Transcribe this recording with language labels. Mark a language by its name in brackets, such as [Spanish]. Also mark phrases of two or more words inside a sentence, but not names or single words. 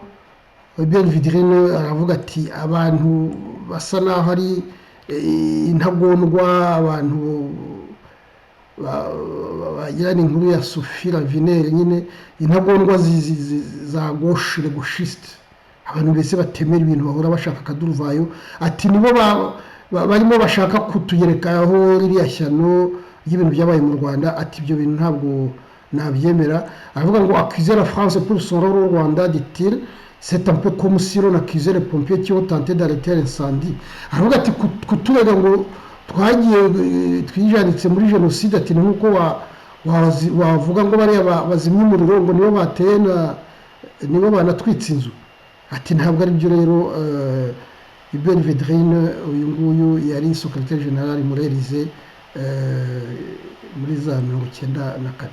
[Kinyarwanda] Hubert Védrine aravuga ati abantu basa naho ari intagondwa, abantu bagirana inkuru ya Sophie Ravinel, nyine intagondwa za [French] gauche gauchiste, [Kinyarwanda] abantu mbese batemera ibintu bahora bashaka akaduruvayo. Ati nibo barimo bashaka kutugerekaho ririya shyano y'ibintu byabaye mu Rwanda. Ati ibyo bintu ntabwo nabyemera. Aravuga ngo [French] accuser la France pour son rôle au Rwanda, dit-il, c'est un peu comme si l'on accusait les pompiers qui ont tenté d'arrêter l'incendie. [Kinyarwanda] Aravuga ati kuturega ngo twagiye twijanditse muri jenoside, ati nuko wavuga ngo bariya bazimya umuriro ngo nibo bateye nibo banatwitse inzu. Ati ntabwo ari byo rero. Hubert Védrine uyu nguyu yari [French] secrétaire général [Kinyarwanda] muri Élysée muri za 1994.